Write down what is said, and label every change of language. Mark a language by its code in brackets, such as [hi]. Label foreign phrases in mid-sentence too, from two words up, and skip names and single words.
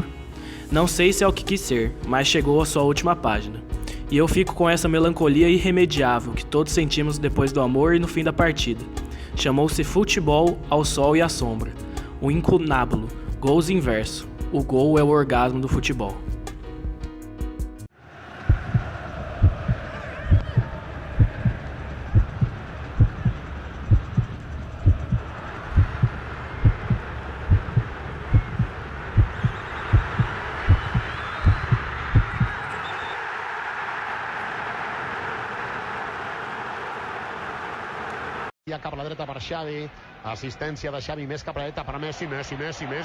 [pt] Não sei se é o que quis ser, mas chegou à sua última página. E eu fico com essa melancolia irremediável que todos sentimos depois do amor e no fim da partida. Chamou-se Futebol ao Sol e à Sombra. O incunábulo, gols inverso. O gol é o orgasmo do futebol. [ca] Cap a la dreta per Xavi, assistència de Xavi més cap a la dreta per Messi, Messi, immens